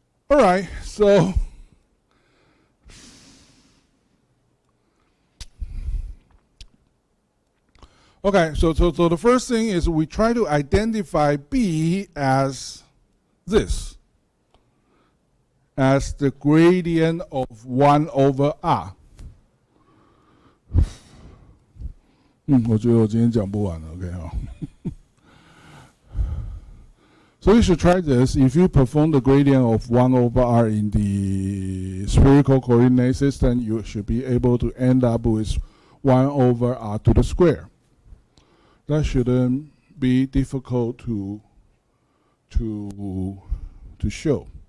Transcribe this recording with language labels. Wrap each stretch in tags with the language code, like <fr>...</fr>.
<en>All right, so okay, so the first thing is we try to identify B as this, as the gradient of 1 over R.</en> <zh>我觉得我今天讲不完了 ，OK 哈。</zh> <en>So you should try this. If you perform the gradient of 1 over R in the spherical coordinate system, you should be able to end up with 1 over R to the square. That shouldn't be difficult to show.</en>